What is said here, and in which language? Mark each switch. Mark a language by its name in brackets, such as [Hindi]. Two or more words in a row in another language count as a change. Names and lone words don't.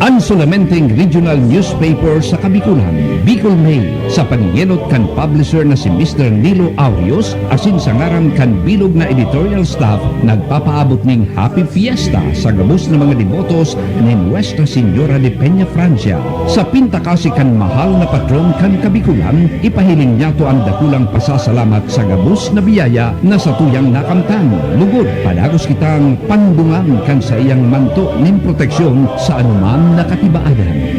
[Bikol] solamenteng regional newspaper sa Kabikulan, Bicol Mail, sa paningenot kan publisher na si Mr. Nilo Aurios, asin sa ngaran kan bilog na editorial staff, nagpapaabot ning [English] Happy Fiesta [Bikol] sa gabos na mga devotos ni Nuestra Señora de Peñafrancia. Sa pintakasi kan mahal na patron kan Kabikulan, ipahiling niya to ang dakulang pasasalamat sa gabos na biyaya na sa tuyang nakamtan. Lugod, padagos kitang pandungan kan sa iyang manto ning proteksyon sa anuman na katibaayan.